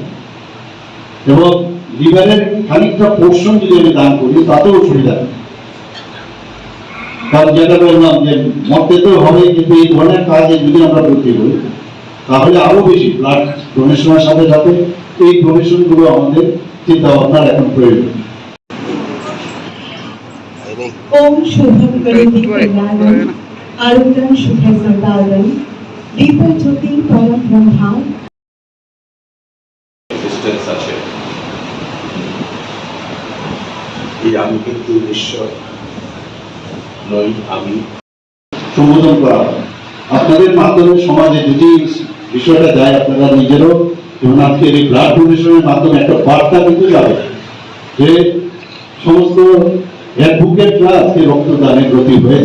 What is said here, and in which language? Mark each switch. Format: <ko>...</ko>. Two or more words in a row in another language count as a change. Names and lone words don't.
<bn>এবং লিভারের খানিকটা পোর্শন যদি আমি দান করি তাতেও অসুবিধা নেই। কারণ যেটা বললাম যে মরতে তো হবে, কিন্তু এই ধরনের কাজে যদি আমরা করতে করি তাহলে আরো বেশি</bn> <en>blood donation</en> <bn>সাথে সাথে এই ডোনেশন গুলো আমাদের চিন্তা ভাবনার এখন প্রয়োজন।</bn> <sa>ओम शुभम करोति कल्याणम आरोग्यम शुभम सर्वांगम दीपक ज्योति परम ब्रह्मा</sa> <bn>রেজিস্ট্যান্স আছে। এই আমি কিন্তু ঈশ্বর নই, আমি সম্বোধন করা হয়। আপনাদের মাধ্যমে সমাজে যদি বিষয়টা যায়, আপনারা নিজেরও এবং আজকের এই</bn> <en>blood donation</en> <bn>মাধ্যমে একটা বার্তা কিন্তু যাবে যে সমস্ত অ্যাডভোকেটরা আজকে রক্তদানে ব্রতী হয়েছে।</bn>